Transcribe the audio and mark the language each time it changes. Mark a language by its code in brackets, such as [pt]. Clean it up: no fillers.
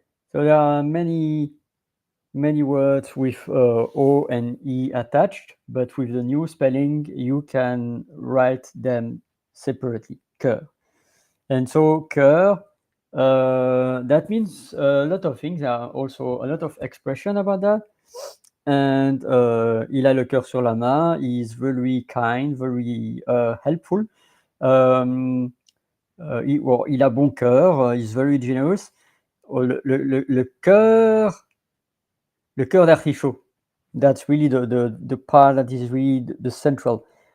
[en] So there are many words with O and E attached, but with the new spelling, you can write them separately, cœur. And so cœur, that means a lot of things. There are also a lot of expression about that. [fr] And il a le cœur sur la main. [en] He is very kind, very helpful. [fr] Il a bon cœur. [en] He's very generous. [fr] Oh, le cœur d'artichaut. [en] That's really the part that is really the central.